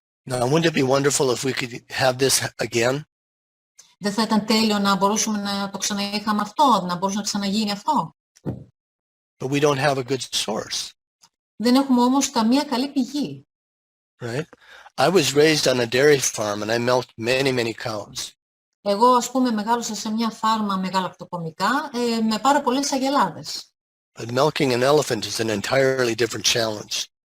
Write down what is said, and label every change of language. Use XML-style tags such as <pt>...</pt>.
<en>Now, wouldn't it be wonderful if we could have this again?</en> <el>Δεν θα ήταν τέλειο να μπορούσαμε να το ξαναείχαμε αυτό, να μπορούσε να ξαναγίνει αυτό?</el> <en>But we don't have a good source.</en> <el>Δεν έχουμε όμως καμία καλή πηγή.</el> <en>Right? I was raised on a dairy farm and I milked many cows.</en> <el>Εγώ, ας πούμε, μεγάλωσα σε μια φάρμα με γαλακτοκομικά με πάρα πολλές αγελάδες.</el> <en>But milking an elephant is an entirely different challenge.</en>